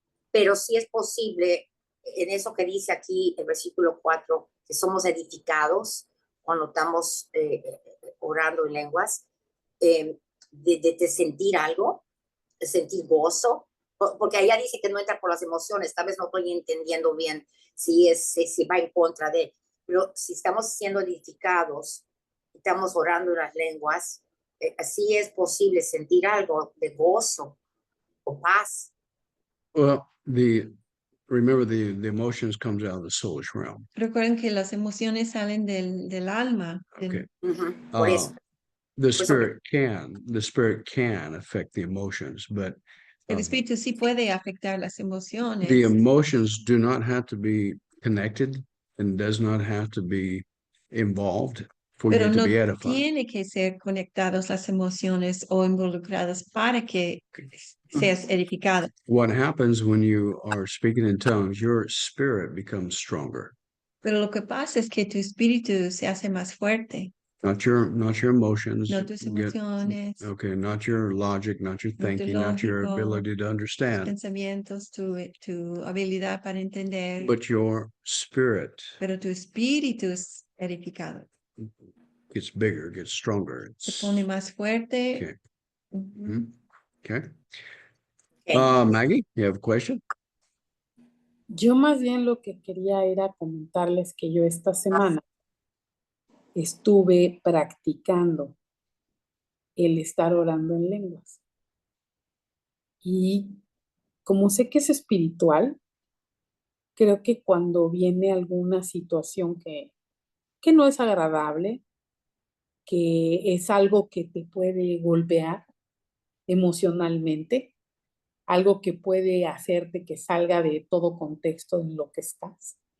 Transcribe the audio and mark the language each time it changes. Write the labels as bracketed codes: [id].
[es] Pero sí es posible, en eso que dice aquí el versículo 4, que somos edificados cuando estamos orando en lenguas, de sentir algo, de sentir gozo, porque allá dice que no entra por las emociones. Tal vez no estoy entendiendo bien si va en contra de, pero si estamos siendo edificados, estamos orando en las lenguas, así es posible sentir algo de gozo o paz. [en] Well, remember the emotions comes out of the soulish realm. [es] Recuerden que las emociones salen del alma. [en] Okay. [es] Por eso. [en] The spirit can affect the emotions, but [es] El espíritu sí puede afectar las emociones. [en] the emotions do not have to be connected and does not have to be involved for [es] Pero [en] you to [es] no [en] be edified. [es] tiene que ser conectados las emociones o involucradas para que seas edificado. [en] What happens when you are speaking in tongues, your spirit becomes stronger. [es] Pero lo que pasa es que tu espíritu se hace más fuerte. [en] Not your emotions. [es] No tus emociones, [en] Okay, not your logic, not your [es] No tu [en] thinking, not your [es] lógico, [en] ability to understand, [es] pensamientos, tu habilidad para entender. [en] but your spirit [es] Pero tu espíritu es edificado. [en] gets bigger, gets stronger. [es] Se pone más fuerte. [en] Okay. Ujú. Okay. Okay. Maggie, you have a question? [es] Yo más bien lo que quería era comentarles que yo esta semana estuve practicando el estar orando en lenguas. Y como sé que es espiritual, creo que cuando viene alguna situación que no es agradable, que es algo que te puede golpear emocionalmente, algo que puede hacerte que salga de todo contexto en lo que estás.